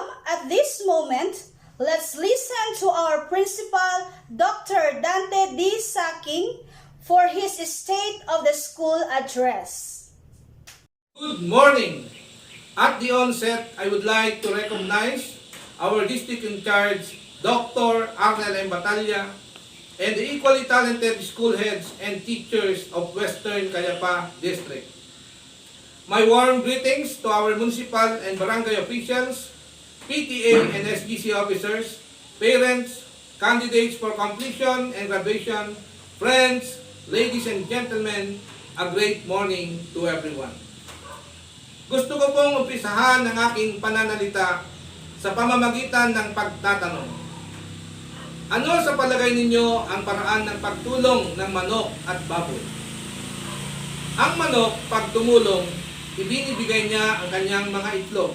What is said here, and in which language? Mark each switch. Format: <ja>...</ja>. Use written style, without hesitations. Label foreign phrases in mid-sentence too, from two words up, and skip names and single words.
<en>At this moment, let's listen to our principal, Dr. Dante D. Saking, for his State of the School address. Good morning! At the onset, I would like to recognize our district in charge, Dr. Arnel M. Batalya, and the equally talented school heads and teachers of Western Kayapa District. My warm greetings to our municipal and barangay officials, PTA and SGC officers, parents, candidates for completion and graduation, friends, ladies and gentlemen, a great morning to everyone.</en> <tl>Gusto ko pong umpisahan ang aking pananalita sa pamamagitan ng pagtatanong. Ano sa palagay ninyo ang paraan ng pagtulong ng manok at baboy? Ang manok, pag tumulong, ibinibigay niya ang kanyang mga itlog.</tl>